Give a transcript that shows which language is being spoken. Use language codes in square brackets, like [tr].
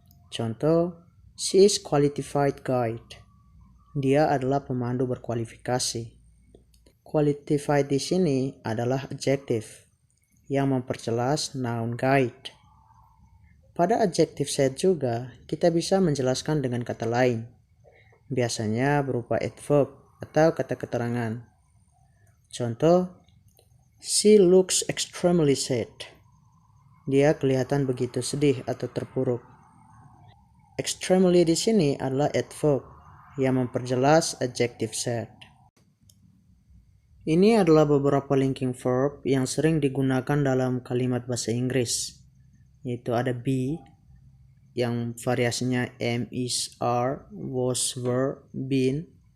[id] Contoh, [en] she is qualified guide. [id] Dia adalah pemandu berkualifikasi. Qualified di sini adalah adjektif yang memperjelas noun guide. Pada adjektif sad juga, kita bisa menjelaskan dengan kata lain, biasanya berupa adverb atau kata keterangan. Contoh, [en] she looks extremely sad. [id] Dia kelihatan begitu sedih atau terpuruk. Extremely di sini adalah adverb yang memperjelas adjective sad. Ini adalah beberapa linking verb yang sering digunakan dalam kalimat bahasa Inggris, yaitu ada be yang variasinya am, is, are, was, were, been.